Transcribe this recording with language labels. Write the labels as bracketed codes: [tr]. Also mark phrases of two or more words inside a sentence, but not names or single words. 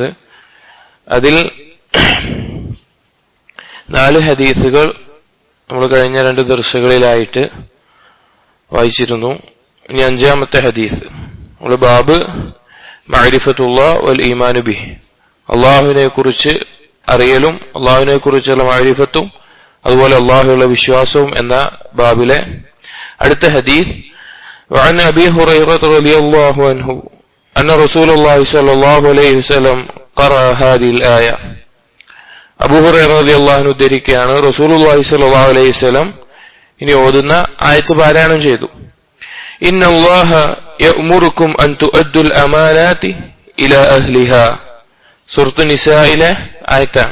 [ml] അതിൽ 4 ഹദീസുകൾ നമ്മൾ കഴിഞ്ഞ 2 ദർസുകളിലായിട്ട് വായിച്ചിരുന്നു. ഇനി 5-ാമത്തെ ഹദീസ്. നമ്മൾ [ar] باب معرفة الله والإيمان به, [ml] അള്ളാഹുവിനെ കുറിച്ച് അറിയലും അള്ളാഹുവിനെ കുറിച്ചുള്ള മഅരിഫത്തും അതുപോലെ അള്ളാഹുവിലുള്ള വിശ്വാസവും എന്ന ബാബിലെ അടുത്ത ഹദീസ്. [ar] وعن أبي هريرة رضي الله عنه أن رسول الله صلى الله عليه وسلم قرأ هذه الآية. [ml] അബൂ ഹുറൈറ [ar] رضي الله عنه [ml] ഉദ്ധരിക്കുകയാണ്, [ar] رسول الله صلى الله عليه وسلم [ml] ഇനി ഓതുന്ന ആയത്ത് പാരായണം ചെയ്തു. [ar] إن الله يأمركم أن تؤدوا الأمانات إلى أهلها. [ml] സൂറത്ത് നിസായിലെ ആയത്താണ്.